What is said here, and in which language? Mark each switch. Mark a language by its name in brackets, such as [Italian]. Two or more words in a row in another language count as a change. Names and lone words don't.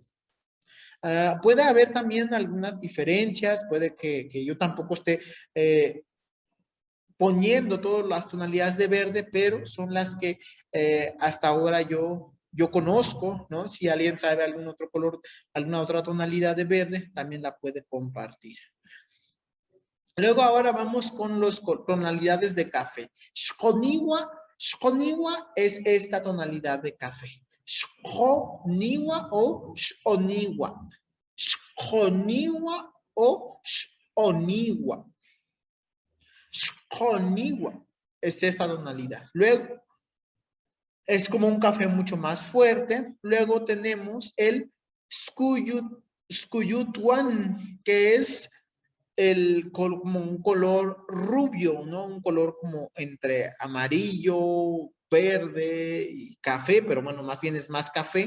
[Spanish] Puede haber también algunas diferencias, puede que yo tampoco esté poniendo todas las tonalidades de verde, pero son las que hasta ahora yo yo conozco, ¿no? Si alguien sabe algún otro color, alguna otra tonalidad de verde, también la puede compartir. Luego ahora vamos con las tonalidades de café. Shkoniwa es esta tonalidad de café. [Papantla Totonac] Shkoniwa o shoniwa. Shkoniwa o shoniwa. [Spanish] Shkoniwa es esta tonalidad. Luego es como un café mucho más fuerte. Luego tenemos el Skuyutuan, que es como un color rubio, ¿no? Un color como entre amarillo, verde y café, pero bueno, más bien es más café.